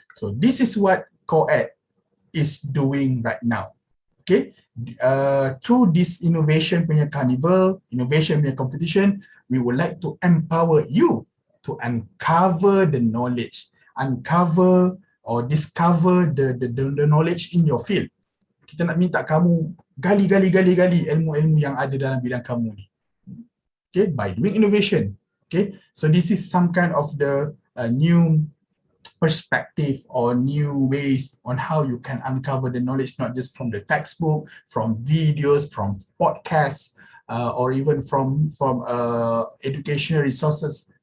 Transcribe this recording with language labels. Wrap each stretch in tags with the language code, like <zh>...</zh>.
<en>So this is what COED is doing right now. Okay, through this innovation punya carnival, innovation punya competition, we would like to empower you to uncover the knowledge, uncover or discover the knowledge in your field.</en> <ms>Kita nak minta kamu gali ilmu-ilmu yang ada dalam bidang kamu ni.</ms> <en>Okay, by doing innovation. Okay, so this is some kind of the new perspective or new ways on how you can uncover the knowledge, not just from the textbook, from videos, from podcasts, or even from educational resources.</en>